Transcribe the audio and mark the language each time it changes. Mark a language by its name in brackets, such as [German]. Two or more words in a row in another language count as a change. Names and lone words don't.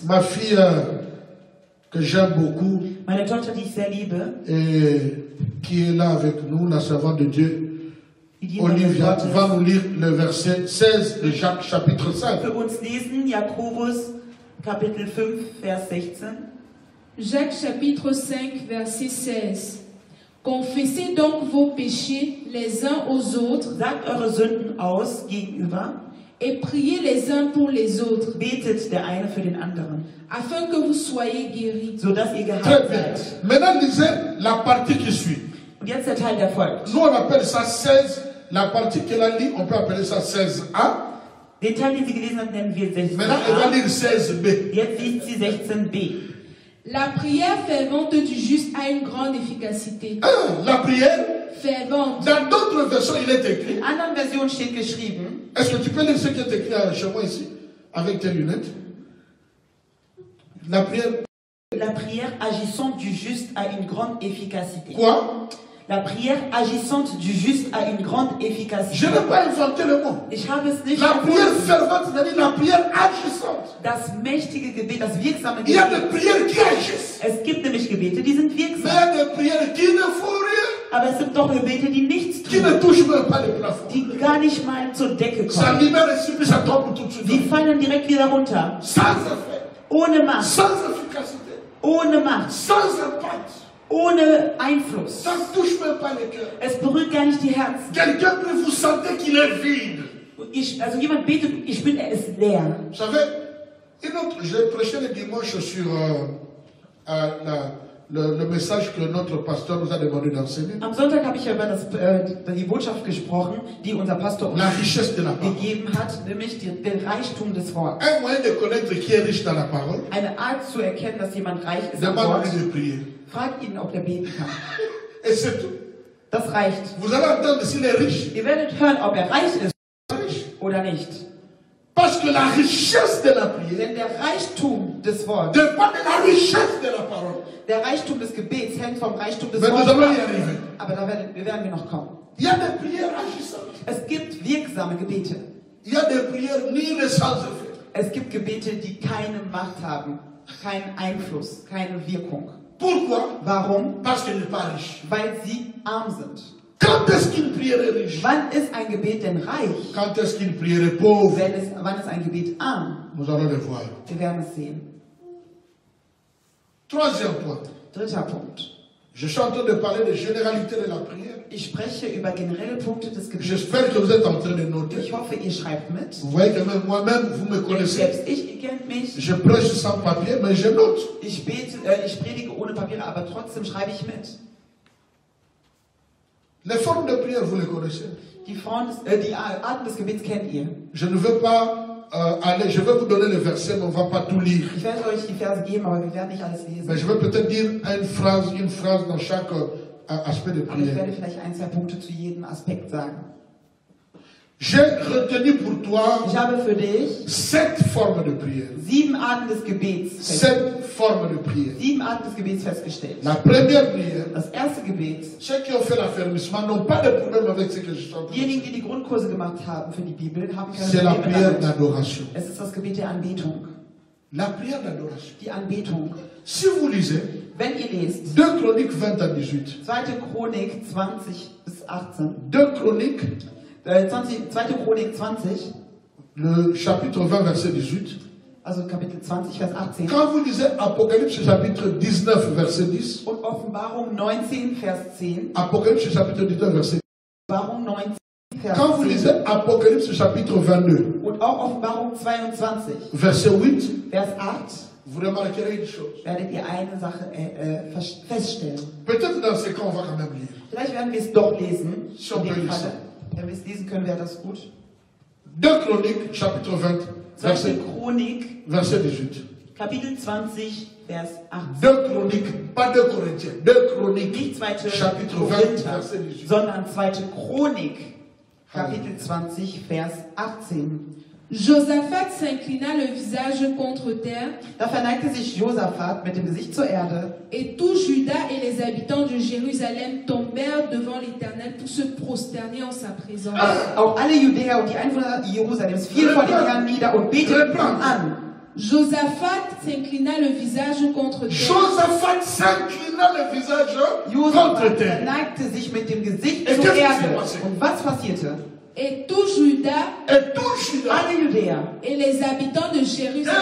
[French] Ma fille que j'aime beaucoup [German] Meine Tochter, die ich sehr liebe, [French] et qui est là avec nous, la servante de Dieu, [German] die Dienerin Olivia, Gottes, [French] va nous lire le verset 16 de Jacques chapitre 5. [German] für uns lesen Jakobus Kapitel 5, Vers 16. [French] Jacques chapitre 5, verset 16. Confessez donc vos péchés les uns aux autres [German] Sagt eure Sünden aus gegenüber, [French] et priez les uns pour les autres, [German] betet der eine für den anderen, [French] afin que vous soyez guéris. [German] sodass ihr [French] Très [German] geheilt [French] bien. [German] seid. [French] Maintenant, lisez la partie qui suit. [German] Und jetzt der Teil, der folgt. [French] Nous, on appelle ça 16. La partie qu'elle a lue, on peut appeler ça 16a. [German] Den Teil, den sie gelesen hat, nennen wir [French] Maintenant, elle va [German] 16a. [French] lire 16b. [German] Jetzt liest sie 16b. [French] La prière fervente du juste a une grande efficacité. La prière fervente. Dans d'autres versions, il est écrit. [German] In anderen Versionen steht geschrieben. [French] Est-ce que tu peux lire ce qui est écrit chez moi ici, avec tes lunettes? La prière agissante du juste a une grande efficacité. Quoi? La prière agissante du juste a une grande efficacité. Je n'ai pas inventé le mot. [German] Ich habe es nicht [French] La prière [German] erfunden. [French] fervente, c'est-à-dire la prière agissante. [German] Das mächtige Gebet, das wirksame [French] Il y a des [German] Gebet. [French] prières qui agissent. [German] Es gibt nämlich Gebete, die sind [French] Mais il y [German] wirksam. [French] a des prières qui ne font rien, [German] Aber es sind doch Gebete, die nichts [French] qui [German] tun. [French] ne touchent même pas le plafond. [German] Die gar nicht mal zur Decke [French] Ça [German] kommen. [French] libère et puis ça tombe tout de suite. [German] Die fallen direkt wieder runter. [French] Sans effet, [German] Ohne Macht. [French] sans efficacité, [German] Ohne Macht. [French] sans impact. [German] Ohne Einfluss. [French] Ça ne touche même pas le cœur. [German] Es berührt gar nicht die Herzen. [French] Quelqu'un peut vous sentir qu'il est vide. [German] Also jemand betet, ich bin, er ist leer. [French] Vous savez, j'ai prêché le dimanche sur le message que notre pasteur nous a demandé d'enseigner. [German] Am Sonntag habe ich ja über die Botschaft gesprochen, die unser Pastor uns [French] La richesse de la parole. [German] gegeben hat, nämlich den Reichtum des Wortes. [French] Un moyen de connaître qui est riche dans la parole, [German] Eine Art zu erkennen, dass jemand reich ist am Wort. [French] demande-lui de prier. [German] Frag ihn, ob er beten kann. [French] Et c'est tout. [German] Das reicht. [French] Vous allez entendre s'il est riche. [German] Ihr werdet hören, ob er reich ist [French] Riche. [German] oder nicht. [French] Parce que la richesse de la prière [German] Denn der Reichtum des Wortes, [French] dépend de la richesse de la parole. [German] der Reichtum des Gebets hängt vom Reichtum des [French] Mais nous [German] Wortes [French] allons y [German] ab. [French] arriver. [German] Aber da werden wir noch kommen. [French] Il y a des prières agissantes. [German] Es gibt wirksame Gebete. [French] Il y a des prières nulles et sans effet. [German] Es gibt Gebete, die keine Macht haben, keinen Einfluss, keine Wirkung. [French] Pourquoi? [German] Warum? [French] Parce qu'elle n'est pas riche. [German] Weil sie arm sind. [French] Quand est-ce qu'une prière est riche? [German] Wann ist ein Gebet denn reich? [French] Quand est-ce qu'une prière est pauvre? [German] Wann ist ein Gebet arm? [French] Nous allons le voir. [German] Wir werden es sehen. [French] Troisième point. [German] Dritter Punkt. [French] Je suis en train de parler des généralités de la prière. [German] Ich spreche über generelle Punkte des Gebets. [French] J'espère que vous êtes en train de noter. [German] Ich hoffe, ihr schreibt mit. [French] Vous voyez que même moi-même, vous me connaissez. [German] Selbst ihr kennt mich. [French] Je prêche sans papier, mais je note. [German] Ich predige ohne Papiere, aber trotzdem schreibe ich mit. [French] Les formes de prière, vous les connaissez. [German] Die Arten des Gebets kennt ihr. [French] Je ne veux pas je vais vous donner les versets, mais on ne va pas tout lire. [German] Ich werde euch die Verse geben, aber wir werden nicht alles lesen. [French] Mais je vais peut-être dire une phrase dans chaque aspect de [German] Aber ich [French] prière. [German] werde vielleicht ein, zwei Punkte zu jedem Aspekt sagen. [French] J'ai retenu pour toi [German] Ich habe für dich [French] 7 formes de prière. [German] 7 Arten des Gebets [French] 7 formes de prière. [German] 7 Arten des Gebets festgestellt. [French] La première prière, [German] Das erste Gebet, [French] ceux qui ont fait l'affermissement n'ont pas de problème avec ce que je suis en train de [German] diejenigen, [French] dire. [German] die die Grundkurse gemacht haben für die Bibel, haben keine [French] C'est la [German] Probleme [French] prière [German] damit. [French] d'adoration. [German] Es ist das Gebet der Anbetung. [French] La prière d'adoration. [German] Die Anbetung. [French] Si vous lisez [German] Wenn ihr lest, [French] 2 Chroniques 20 à 18, [German] 2. Chronik 20 bis 18, [French] 2 Chroniques, [German] 2. Chronik 20, [French] le chapitre 20, verset 18, [German] also Kapitel 20, Vers 18, [French] quand vous lisez Apocalypse chapitre 19, verset 10, [German] und Offenbarung 19, Vers 10, [French] Apocalypse chapitre 19, verset 10, [German] Offenbarung 19, Vers [French] quand vous [German] 10, [French] lisez Apocalypse chapitre 22, [German] und auch Offenbarung 22, [French] verset 8, [German] Vers 8, [French] vous remarquerez une chose. [German] werdet ihr eine Sache feststellen. [French] Peut-être dans ces cas, on va quand même lire. [German] Vielleicht werden wir es doch lesen. [French] Si on [German] In [French] peut [German] dem [French] lire [German] Falle. Wenn wir es lesen können, wäre das gut. [French] 2 Chroniques chapitre 20, [German] 2. Chronik, [French] verset 18. [German] Kapitel 20, Vers 18. [French] 2 Chroniques, pas 2 Corinthiens, 2 Chroniques, [German] Nicht 2. [French] chapitre 20, [German] Korinther, [French] verset 18. [German] sondern 2. Chronik, Kapitel 20, Vers 18. [French] Josaphat s'inclina le visage contre terre, [German] Da verneigte sich Josaphat mit dem Gesicht zur Erde, [French] et tout Juda et les habitants de Jérusalem tombèrent devant l'Éternel pour se prosterner en sa présence. [German] auch alle Judäer und die Einwohner Jerusalems fielen vor dem Herrn nieder und beteten ihn an. [French] Josaphat s'inclina le visage contre terre, Josaphat s'inclina le visage contre Josaphat terre. [German] verneigte sich mit dem Gesicht [French] Et [German] zur [French] qu'est-ce qui [German] Erde. [French] s'est passé? [German] Und was passierte? [French] et tout Juda Et tout Juda, [German] Alle Judäer [French] et les habitants de et Jérusalem